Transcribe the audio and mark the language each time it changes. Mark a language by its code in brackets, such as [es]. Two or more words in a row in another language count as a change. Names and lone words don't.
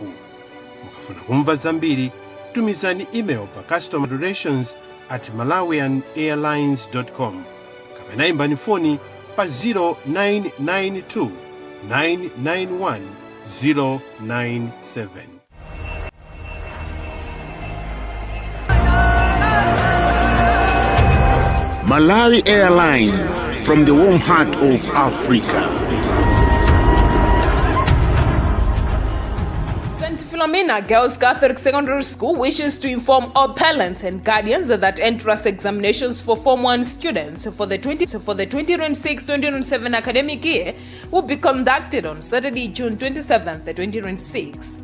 [ny] Mukafuna kumva zambiri tumizani email pa customerrelations@malawianairlines.com kapena imbani foni pa 0992 991 097. [en] Malawi Airlines, from the warm heart of Africa. St. Philomena Girls Catholic Secondary School wishes to inform all parents and guardians that entrance examinations for Form 1 students for the 2026-2027 academic year will be conducted on Saturday, June 27th, 2026.